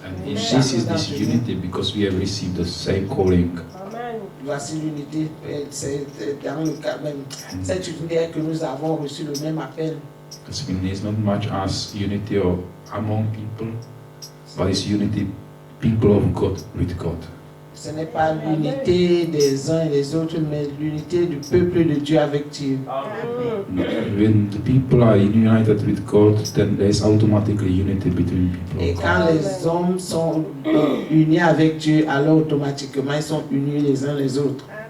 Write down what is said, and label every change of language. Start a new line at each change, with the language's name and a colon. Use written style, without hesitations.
English: And this is this unity because we have received the same calling. Amen.
French: Voici l'unité, c'est dans le cas même.
English: And
French: Cette unité que nous avons reçu le même appel.
English: because it's not much as unity among people, but it's unity people of God with God.
French: Ce n'est pas l'unité des uns et des autres, mais l'unité du peuple de Dieu avec Dieu.
English: When the people are united with God, then there's automatically unity between people.
French: Et quand les hommes sont unis avec Dieu, alors automatiquement ils sont unis les uns les autres.